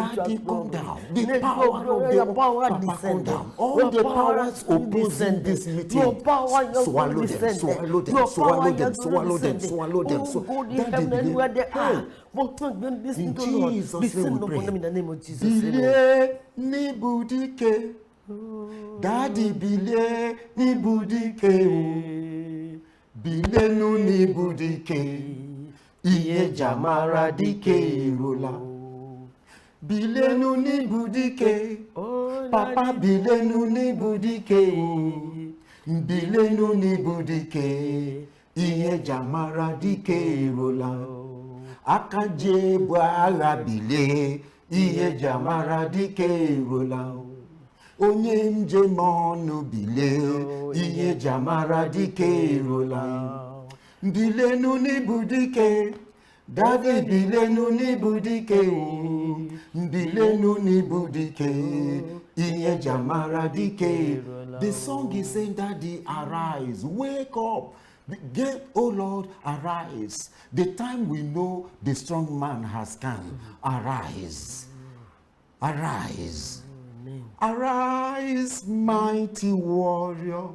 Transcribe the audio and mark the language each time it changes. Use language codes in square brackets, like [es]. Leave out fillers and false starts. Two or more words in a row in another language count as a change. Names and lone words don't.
[en] Daddy, come glory. down. The Let power your of glory, the your power Papa, come descended. down. All Your the power powers opposing descended. this Your meeting, power, your swallow glory them, descended. swallow them, Your swallow power, your them, glory swallow them, descended. swallow them. Oh God, in Daddy, heaven and where they hey, are. Listen in to Lord. Jesus' name Descend we upon them in pray. the name of Jesus. Amen. [ig] Bilie ni budike, Daddy bilie ni budike o, bilenu ni budike, iye jamara dike rola. Bilenu ni budike, Papa bilenu ni budike o, bilenu ni budike, iye jamara dike rola. Akaje bwara bile, iye jamara dike rola. Onye nje monu bile, iye jamara dike rola. Bilenu ni budike, Daddy bilenu ni budike o, bilenu ni budike, iye jamara dike. [en] The song is saying, Daddy, arise, wake up. Get, oh Lord, arise. The time we know the strong man has come. Arise. Arise. Arise, mighty warrior.